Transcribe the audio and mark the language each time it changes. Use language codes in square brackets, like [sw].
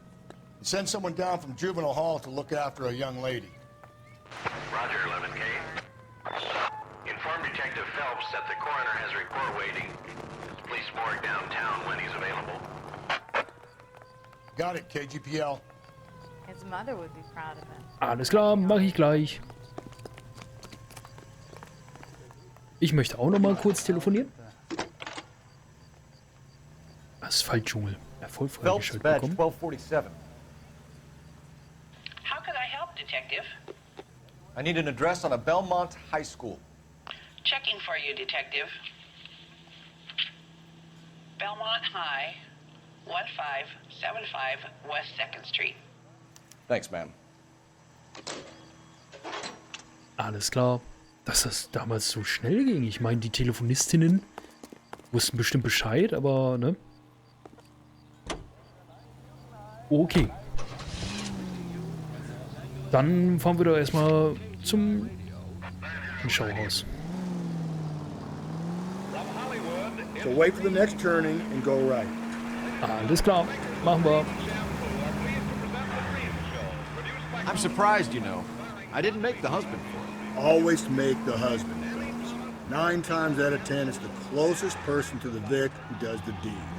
[en] And send someone down from Juvenile Hall to look after a young lady. Roger, 11K. Inform Detective Phelps that the coroner has a report waiting. Police morgue downtown when he's available. Got it, KGPL. His mother would be proud of him. [de] Alles klar, mache ich gleich. Ich möchte auch noch mal kurz telefonieren. Asphaltdschungel. Erfolg freigeschaltet bekommen. [en] 1247. How can I help, Detective? I need an address on a Belmont High School. Checking for you, Detective. Belmont High, 1575 West 2nd Street. Thanks, ma'am. [de] Alles klar. Dass das damals so schnell ging. Ich meine, die Telefonistinnen wussten bestimmt Bescheid, aber, ne? Okay. Dann fahren wir doch erstmal zum Schauhaus. [en] So wait for the next turning and go right. [de] Alles klar. Machen wir. [en] I'm surprised, you know. I didn't make the husband for it. Always make the husband, Phelps. 9 times out of 10, it's the closest person to the Vic who does the deed.